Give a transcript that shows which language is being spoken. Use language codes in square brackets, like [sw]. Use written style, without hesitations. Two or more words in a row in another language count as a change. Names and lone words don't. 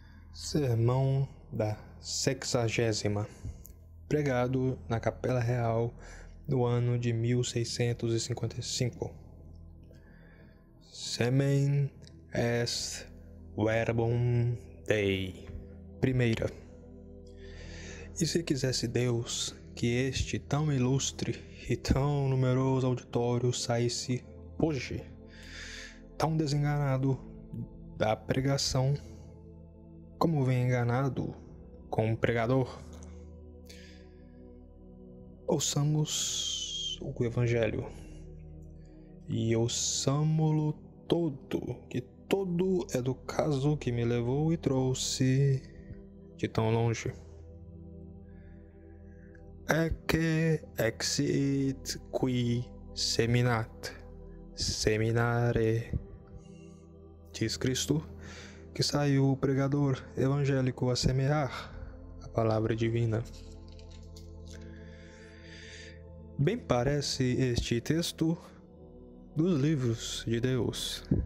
[pt] Sermão da 60ª, pregado na Capela Real no ano de 1655. [la] Semen est verbum Dei. [pt] Primeira. E se quisesse Deus que este tão ilustre e tão numeroso auditório saísse hoje, tão desenganado da pregação, como vem enganado com o pregador, ouçamos o Evangelho e ouçamo-lo todo, que todo é do caso que me levou e trouxe de tão longe. [la] Ecce exit qui seminat, seminare, [pt] diz Cristo, que saiu o pregador evangélico a semear a palavra divina. Bem parece este texto dos livros de Deus.